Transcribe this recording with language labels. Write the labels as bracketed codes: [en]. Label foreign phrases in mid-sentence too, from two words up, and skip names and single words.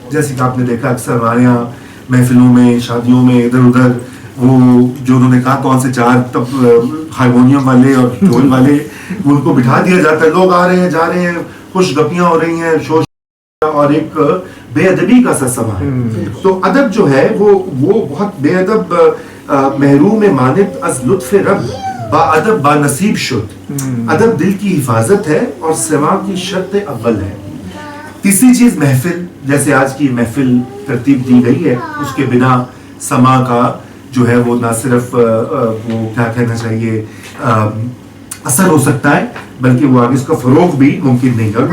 [ur] جیسے کہ آپ نے دیکھا اکثر ہمارے یہاں محفلوں میں، شادیوں میں ادھر ادھر وہ جو انہوں نے کہا کون سے 4 ہارمونیم والے اور ڈھول والے، ان کو بٹھا دیا جاتا ہے. لوگ آ رہے ہیں، جا رہے ہیں، خوش گپیاں ہو رہی ہیں، شور اور ایک بے ادبی کا سا سما ہے. تو ادب جو ہے وہ بہت [fa] بے ادب محروم مانت از لطف رب با ادب با نصیب شد. [ur] ادب دل کی حفاظت ہے اور سما کی شرط اول ہے. تیسری چیز محفل. جیسے آج کی محفل ترتیب دی گئی ہے، اس کے بنا سما کا جو ہے وہ نہ صرف وہ کیا کہنا چاہیے اثر ہو سکتا ہے، بلکہ وہ آگے اس کا فروغ بھی ممکن نہیں ہے.